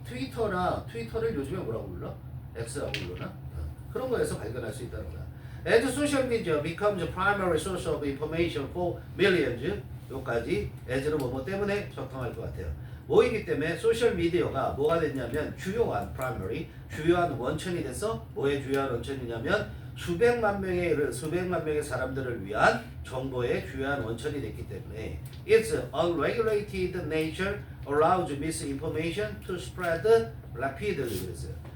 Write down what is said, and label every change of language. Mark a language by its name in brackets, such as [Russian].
[Korean] 트위터를 요즘에 뭐라고 불러? X라고 불러나? 그런 거에서 발견할 수 있다는 거야. [English] As social media becomes a primary source of information for millions [Korean] 요까지 as는 뭐뭐 때문에 적당할 것 같아요. 뭐이기 때문에 소셜 미디어가 뭐가 됐냐면 주요한 원천이 돼서 뭐의 주요한 원천이냐면 수백만 명의 사람들을 위한 정보의 주요한 원천이 됐기 때문에 [English] its unregulated nature allows misinformation to spread rapidly [Korean] 그랬어요.